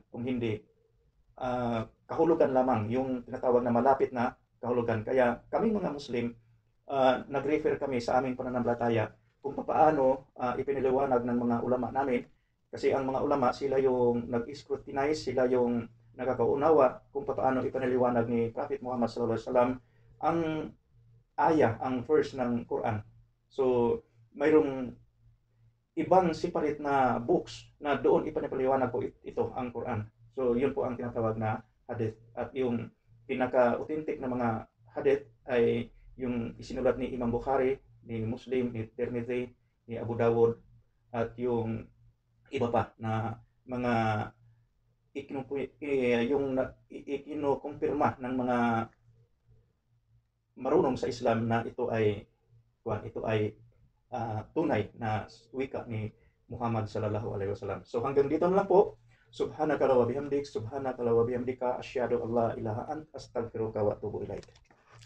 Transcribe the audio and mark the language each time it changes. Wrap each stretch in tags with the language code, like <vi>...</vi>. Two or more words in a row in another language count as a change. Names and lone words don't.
<tl>Kung hindi, kahulugan lamang, yung tinatawag na malapit na kahulugan. Kaya kami mga Muslim, nag-refer kami sa aming pananampalataya kung paano ipinaliwanag ng mga ulama namin. Kasi ang mga ulama, sila yung nag-scrutinize, sila yung nakakaunawa kung paano ipinaliwanag ni Prophet Muhammad</tl> <ar>صلى الله عليه وسلم</ar> <tl>ang ang verse ng Quran. So, mayroong ibang separate na books na doon ipinapaliwanag po ito, ang Quran. So, yun po ang tinatawag na hadith. At yung pinaka-authentic na mga hadith ay yung isinulat ni Imam Bukhari, ni Muslim, ni Tirmidhi, ni Abu Dawud, at yung iba pa na mga ikinukumpirma ng mga marunong sa Islam na ito ay tunay na wika ni Muhammad</tl> <ar>صلى الله عليه وسلم.</ar> <tl>So hanggang dito na lang po.</tl> <ar>سبحانك وبحمدك سبحانك وبحمدك أشهد أن لا إله أنت أستغفرك وأتوب إليك.</ar>